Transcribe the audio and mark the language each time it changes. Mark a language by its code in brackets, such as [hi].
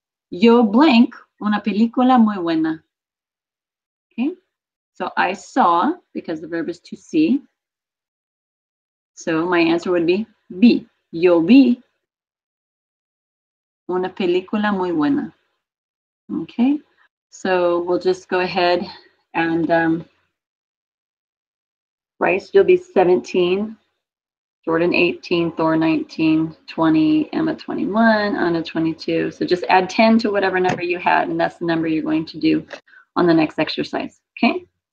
[es] Yo blank una película muy buena. [en] Okay, so I saw, because the verb is to see. So my answer would be B. [es] Yo vi una película muy buena. [en] Okay, so we'll just go ahead and Bryce, you'll be 17, Jordan 18, Thor 19, 20, Emma 21, Anna 22. So just add 10 to whatever number you had, and that's the number you're going to do on the next exercise, okay?